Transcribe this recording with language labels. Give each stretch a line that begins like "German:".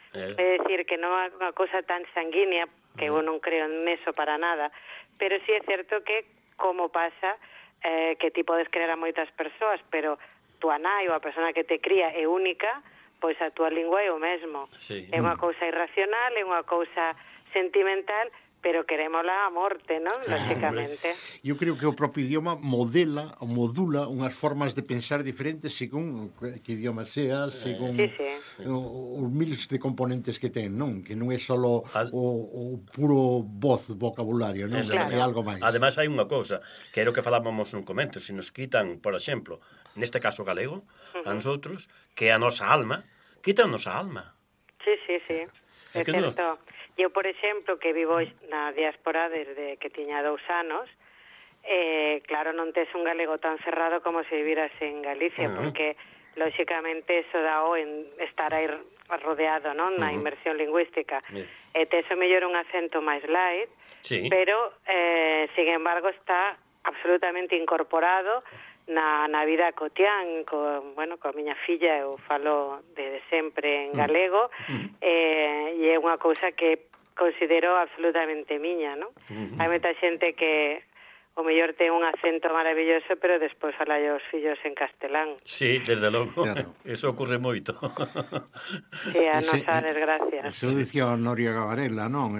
Galician: É dicir, que non é unha cosa tan sanguínea, que eu non creo neso para nada, pero sí é certo que, como pasa, que ti podes crer a moitas persoas, pero tua nai ou a persona que te cría é única, pois a tua lingua é o mesmo. Sí. É unha cousa irracional, é unha cousa sentimental, pero queremosla a morte, ¿no? Lógicamente.
Spanish: Yo creo que el propio idioma modela o modula unas formas de pensar diferentes según qué idioma sea, según los miles de componentes que tienen, ¿no? Que no es solo o puro voz, vocabulario, ¿no? Es claro. Algo más. Además, hay una cosa que era lo que hablábamos en un comentario: si nos quitan, por ejemplo, en este caso galego, a nosotros, que a nuestra alma, quitan nuestra alma. Sí, sí, sí. Es cierto. Yo, por ejemplo,
Galician: que vivo na diáspora desde que tiña 2 años, claro, non tes un galego tan cerrado como se vivieras en Galicia, porque, lógicamente, eso da o en estar aí rodeado, ¿no?, na inmersión lingüística. Tes o mellor un acento máis light, pero, sin embargo, está absolutamente incorporado na vida cotián, con a miña filla, eu falo desde sempre en galego, e é unha cousa que considero absolutamente miña, non? Hai moita xente que o mellor ten un acento maravilloso, pero despois fala aos fillos en castelán. Sí, desde logo, eso ocurre moito. Sí, a nosa desgracia. Eso decía Noria Gavarela, non?